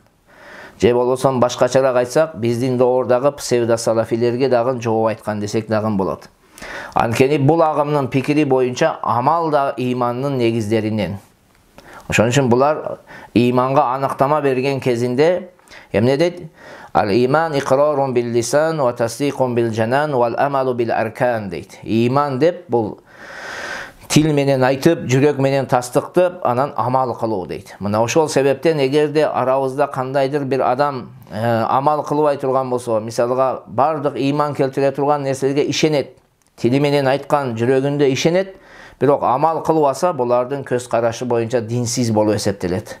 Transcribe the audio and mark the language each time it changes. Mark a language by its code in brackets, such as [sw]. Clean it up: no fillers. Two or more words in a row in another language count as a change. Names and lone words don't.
[ky] Же болбосо башкачараак айтсак, биздин доордагы псевдосалафилерге дагы жооп айткан десек дагы болот. Анткени бул агымдын пикири боюнча амал да имандын негиздеринен. Ошон үчүн булар иманга аныктама берген кезинде эмне дейт? [ar] الإيمان إقرار بال لسان و تصديق بال جنان وال عمل بال أركان дейт. [ky] Иман деп бул тил менен айтып, жүрөк менен тастыктап, анан амал кылуу дейт. Мына ошол себептен эгерде арабызда кандайдыр бир адам амал кылбай турган болсо, мисалга бардык иман келтире турган нерселерге ишенет, тили менен айткан, жүрөгүндө ишенет, Бирок амал кылбаса, булардын көз карашы боюнча динсиз болуп эсептелет.